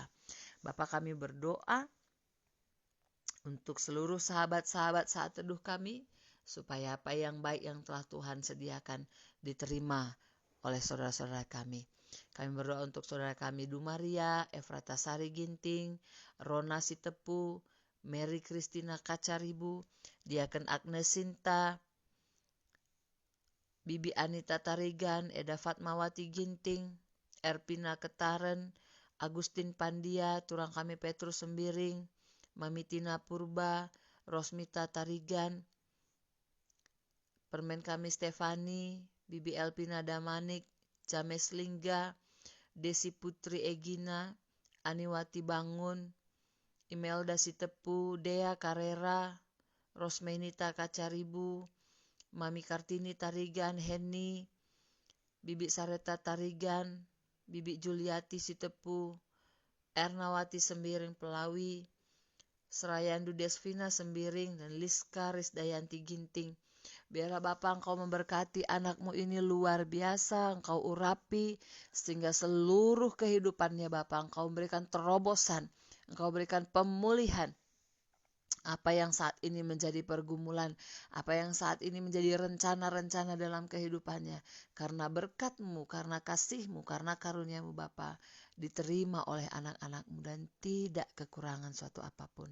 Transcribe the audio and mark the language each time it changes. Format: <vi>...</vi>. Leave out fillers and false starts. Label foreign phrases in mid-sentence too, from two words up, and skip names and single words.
<id>Bapa, kami berdoa untuk seluruh sahabat-sahabat saat teduh kami, supaya apa yang baik yang telah Tuhan sediakan diterima oleh saudara-saudara kami. Kami berdoa untuk saudara kami Dumaria, Efrata Sari Ginting, Rona Sitepu, Mary Christina Kacaribu, Diaken Agnes Sinta, Bibi Anita Tarigan, Eda Fatmawati Ginting, Erpina Ketaren, Agustin Pandia, Turang kami Petrus Sembiring, Mami Tina Purba, Rosmita Tarigan, permen kami Stefani, Bibi Elpina Damanik, James Lingga, Desi Putri Egina, Aniwati Bangun, Imelda Sitepu, Dea Carrera, Rosmenita Kacaribu, Mami Kartini Tarigan, Henny, Bibi Sareta Tarigan, Bibi Juliati Sitepu, Ernawati Sembiring Pelawi, Serayandu Desvina Sembiring, dan Liska Risdayanti Ginting. Biarlah Bapa Engkau memberkati anakmu ini luar biasa, Engkau urapi sehingga seluruh kehidupannya Bapa Engkau berikan terobosan, Engkau berikan pemulihan. Apa yang saat ini menjadi pergumulan, apa yang saat ini menjadi rencana-rencana dalam kehidupannya, karena berkat-Mu, karena kasih-Mu, karena karunia-Mu Bapa, diterima oleh anak-anak-Mu dan tidak kekurangan suatu apapun.</id>